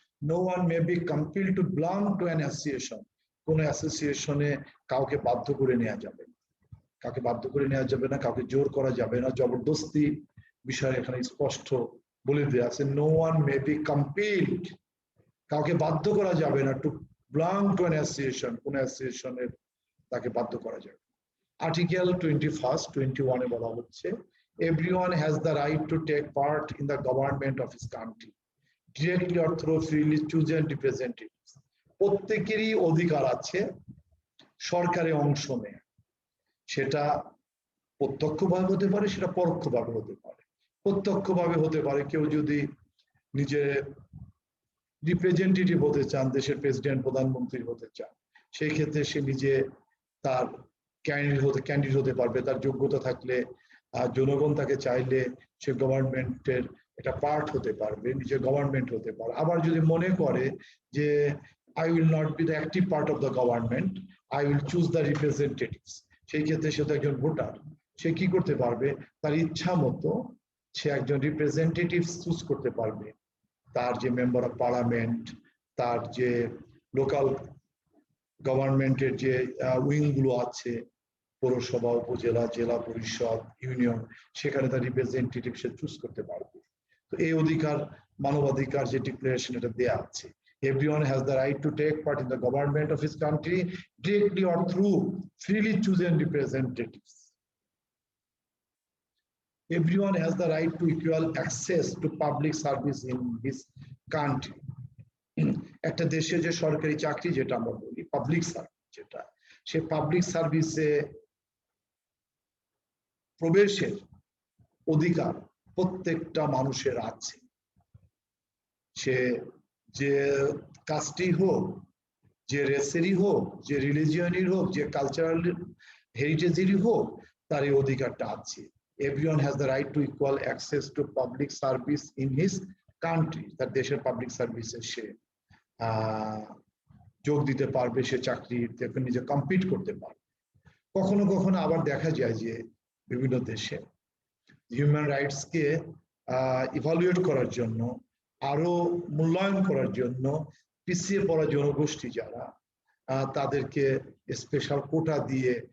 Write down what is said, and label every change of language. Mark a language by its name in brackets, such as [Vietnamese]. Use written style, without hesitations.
[English] no one may be compelled to belong to an association, [Bangla] কোন অ্যাসোসিয়েশনে কাউকে বাধ্য করে নেওয়া যাবে না, কাউকে বাধ্য করে নেওয়া যাবে না, কাউকে জোর করা যাবে না, জবরদস্তি বিষয় এখানে স্পষ্ট বলে দেওয়া আছে। [English] no one may be compelled, [Bangla] কাউকে বাধ্য করা যাবে না [English] to belong to an association, [Bangla] কোন অ্যাসোসিয়েশনের তাকে বাধ্য করা যাবে। আর্টিকেল 21 বলা হচ্ছে [English] everyone has the right to take part in the government of his country directly or through freely chosen representatives। [Bangla] প্রত্যেকেরই অধিকার আছে সরকারে অংশ নেয়, সেটা প্রত্যক্ষভাবে হতে পারে, সেটা পরোক্ষভাবে হতে পারে। প্রত্যক্ষভাবে হতে পারে কেউ যদি নিজে রিপ্রেজেন্টেটিভ হতে চান, দেশের প্রেসিডেন্ট প্রধানমন্ত্রী হতে চান, সেই ক্ষেত্রে সে নিজে তার ক্যান্ডিডেট হতে পারবে, তার যোগ্যতা থাকলে জনগণ তাকে চাইলে সে গভর্নমেন্টের একটা পার্ট হতে পারবে, নিজের গভর্নমেন্ট হতে পারে। আবার যদি মনে করে যে [English] I will not be the active part of the government, I will choose the representatives, [Bangla] সেই ক্ষেত্রে সে তো একজন ভোটার, সে কি করতে পারবে, তার ইচ্ছা মতো সে একজন রিপ্রেজেন্টেটিভ চুজ করতে পারবে। তার যে মেম্বার অফ পার্লামেন্ট, তার যে লোকাল গভর্নমেন্টের যে উইং গুলো আছে, পৌরসভা, উপজেলা, জেলা পরিষদ, ইউনিয়ন, সেখানে তার রিপ্রেজেন্টেটিভ সে চুজ করতে পারবে। তো এই অধিকার, মানবাধিকার যে ডিক্লারেশন, এটা দেয়া আছে। [English] Everyone has the right to take part in the government of his country directly or through freely chosen representatives. Everyone has the right to equal access to public service in his country. [Bangla] একটা দেশে যে সরকারি চাকরি, যেটা আমরা বলি public service, যেটা সে public সার্ভিসে প্রবেশের অধিকার প্রত্যেকটা মানুষের আছে। সে যে কাস্টই হোক, যে রেসেরই হোক, যে রিলিজিয়নই হোক, যে কালচারাল হেরিটেজেরই হোক, তার এই অধিকারটা আছে। [English] Everyone has the right to equal access to public service in his country, [Bangla] তার দেশের পাবলিক সার্ভিসে সে যোগ দিতে পারবে, সে চাকরিতে নিজে কম্পিট করতে পারবে। কখনো কখনো আবার দেখা যায় যে বিভিন্ন দেশে হিউম্যান রাইটসকে ইভালুয়েট করার জন্য, আরো মূল্যায়ন করার জন্য পিছিয়ে পড়া জনগোষ্ঠী যারা, তাদেরকে স্পেশাল কোটা দিয়ে